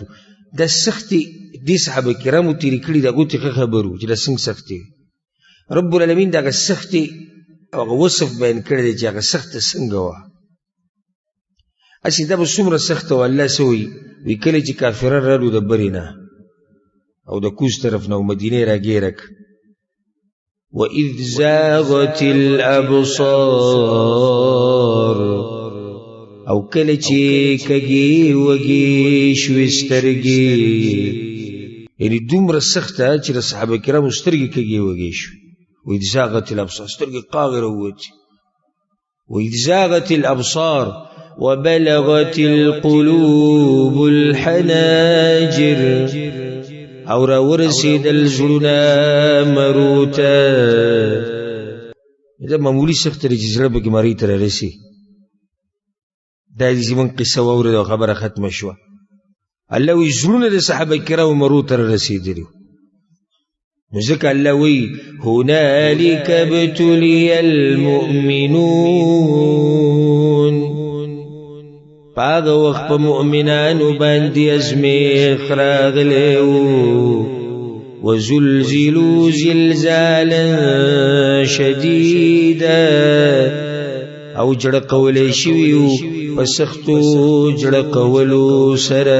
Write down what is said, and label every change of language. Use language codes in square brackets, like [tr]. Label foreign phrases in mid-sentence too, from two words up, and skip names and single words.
[ps] دا سختې دې صحابه کرامو تېرې کړي، د هغو ته ښه خبر وو چې دا څنګه سختې. [ar] رب العالمین [ps] د هغه سختې هغه وصف بیان کړی دی چې هغه سخته څنګه وه. هسې دا به څومره سخته وه. الله څه وایي؟ وایي کله چې کافران رالو د برې نه او د کوز طرف نه او مدینې راګیره کړه، [ar] وَإِذْ زَاغَتِ الْأَبْصَارُ، [ps] او کله چې کږې وږې شوې سترګې، یعنې دومره سخته چې د صحابه کرامو سترګې کږې وږې شوې. [ar] وَإِذْ زَاغَتِ الْأَبْصَارُ، [ps] سترګې قاغې راووتې. [ar] وَإِذْ زَاغَتِ الْأَبْصَارُ وَبَلَغَتِ الْقُلُوبُ الْحَنَاجِرَ، [ps] او را ورسېدل زړونه مرو ته. دا معمولي سخت دی چې زړه پکې مرۍ ته رارسي. دا دې زموږ قصه واورېده او خبره ختمه شوه. الله وایي زړونه د صحابه کرامو مرو ته رارسېدلي. نو ځکه الله وایي [ar] هنالک ابتلي المؤمنون، [ps] په هغه وخت په مؤمنانو باندې ازمیښت راغلی و. [ar] وزلزلوا زلزالا شدیدا، [ps] او جړه کولی شوي وو په سختو جړه کولو سره.